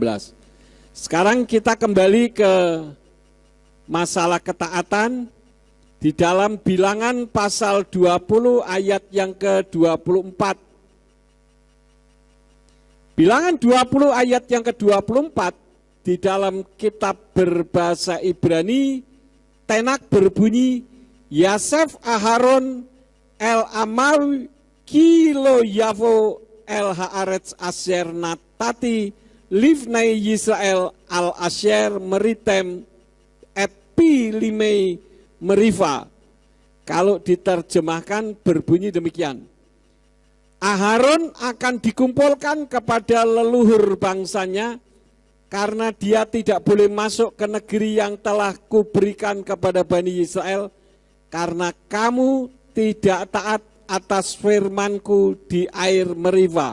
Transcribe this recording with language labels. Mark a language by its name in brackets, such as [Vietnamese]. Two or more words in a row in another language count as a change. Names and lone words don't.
[Indonesian] Sekarang kita kembali ke masalah ketaatan di dalam Bilangan pasal 20 ayat yang ke-24. Bilangan 20 ayat yang ke-24 di dalam kitab berbahasa Ibrani Tenak berbunyi, [Hebrew] יאסף אהרן אל עמיו כי לא יבוא אל הארץ אשר נתתי לבני ישראל על אשר מריתם את פי למי מריבה. [Indonesian] Kalau diterjemahkan berbunyi demikian. Aharon akan dikumpulkan kepada leluhur bangsanya karena dia tidak boleh masuk ke negeri yang telah kuberikan kepada Bani Israel karena kamu tidak taat atas firmanku di air Meriva.